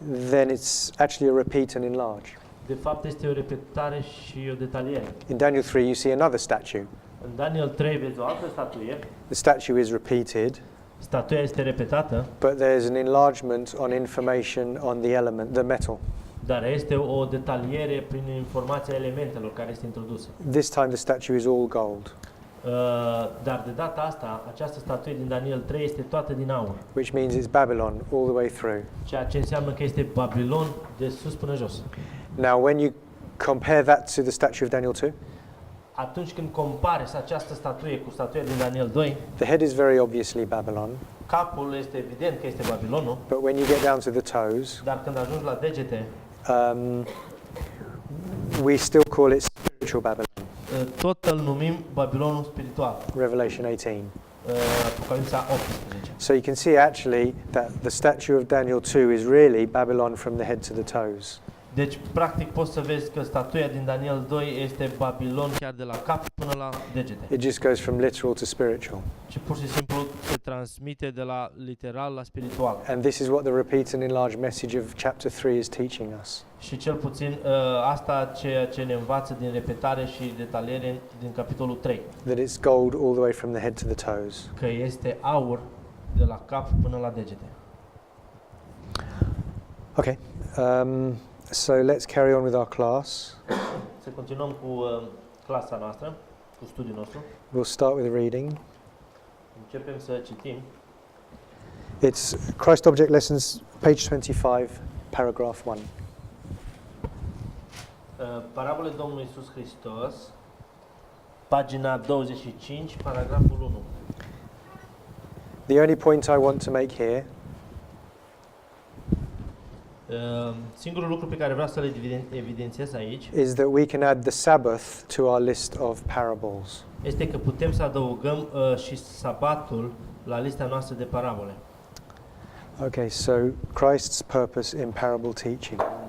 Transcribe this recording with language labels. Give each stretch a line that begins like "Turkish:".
English: then it's actually a repeat and enlarge.
Romanian: de fapt este o repetare și o detaliere.
English: In Daniel 3 you see another statue.
Romanian: În Daniel 3 vezi o altă statuie,
English: The statue is repeated,
Romanian: statuia este repetată,
English: but there's an enlargement on information on the element, the metal.
Romanian: dar este o detaliere prin informația elementelor care este introdusă.
English: This time the statue is all gold,
Romanian: Dar de data asta, această statuie din Daniel 3 este toată din aur,
English: which means it's Babylon all the way through.
Romanian: ceea ce înseamnă că este Babilon de sus până jos.
English: Now, when you compare that to the statue of Daniel 2,
Romanian: Atunci când compari această statuie cu statuia din Daniel 2,
English: the head is very obviously Babylon,
Romanian: capul este evident că este Babilonul,
English: but when you get down to the toes,
Romanian: dar când ajungi la degete,
English: we still call it spiritual Babylon.
Romanian: tot îl numim Babilonul spiritual.
English: Revelation 18.
Romanian: Apocalipsa 18.
English: So you can see actually that the statue of Daniel 2 is really Babylon from the head to the toes.
Romanian: Deci, practic, poți să vezi că statuia din Daniel 2 este Babilon chiar de la cap până la degete.
English: It just goes from literal to spiritual.
Romanian: Și pur și simplu se transmite de la literal la spiritual.
English: And this is what the repeat and enlarged message of chapter 3 is teaching us.
Romanian: Și cel puțin asta ceea ce ne învață din repetare și detaliere din capitolul 3.
English: That it's gold all the way from the head to the toes.
Romanian: Că este aur de la cap până la degete.
English: Okay. So let's carry on with our class.
Romanian: Să continuăm cu clasa noastră, cu studiul nostru.
English: We'll start with reading.
Romanian: Începem să citim.
English: It's Christ Object Lessons, page 25, paragraph 1.
Romanian: Parabole Domnului Iisus Hristos, pagina 25, paragraful 1.
English: The only point I want to make here
Romanian: Singurul lucru pe care vreau să-l evidențiez aici
English: is that we can add the Sabbath to our list of parables.
Romanian: este că putem să adăugăm și sabatul la lista noastră de parabole.
English: Okay, so Christ's purpose in parable teaching.